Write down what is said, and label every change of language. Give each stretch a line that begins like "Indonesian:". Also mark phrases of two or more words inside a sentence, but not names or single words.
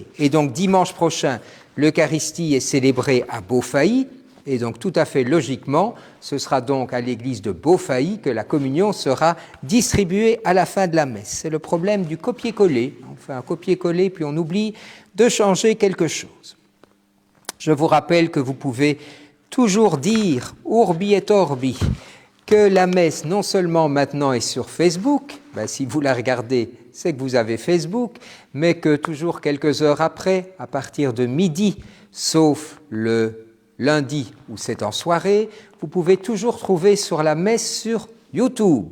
French: Et donc dimanche prochain, l'Eucharistie est célébrée à Beaufailly, et donc tout à fait logiquement, ce sera donc à l'église de Beaufailly que la communion sera distribuée à la fin de la messe. C'est le problème du copier-coller. On fait un copier-coller, puis on oublie de changer quelque chose. Je vous rappelle que vous pouvez toujours dire,
Latin: urbi et orbi,
French: que la messe non seulement maintenant est sur Facebook, si vous la regardez, c'est que vous avez Facebook, mais que toujours quelques heures après, à partir de midi, sauf le lundi où c'est en soirée, vous pouvez toujours trouver sur la messe sur YouTube.